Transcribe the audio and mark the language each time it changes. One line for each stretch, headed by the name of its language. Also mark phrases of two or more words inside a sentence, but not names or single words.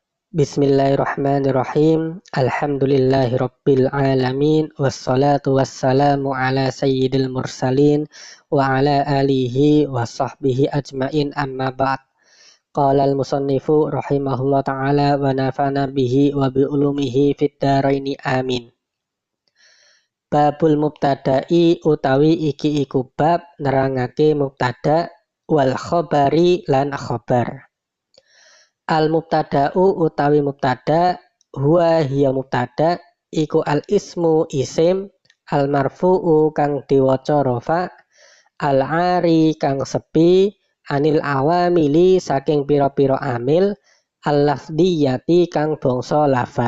Arabic: بسم الله الرحمن الرحيم. الحمد لله رب العالمين والصلاة والسلام على سيد المرسلين وعلى آله وصحبه أجمعين أما بعد. قال المصنف رحمه الله تعالى ونفعنا به وبعلومه في الدارين آمين. باب المبتدأ
Javanese: utawi iki iku bab nerangake mubtada
Arabic: والخبر
Javanese: lan khabar. Al mubtada'u utawi mubtada huwa hiya mubtada iku al ismu isim al marfu'u kang diwaca rafa al ari kang sepi
Arabic: عن العوامل
Javanese: saking pira-pira amil al lafdiyati kang bangsa lafat.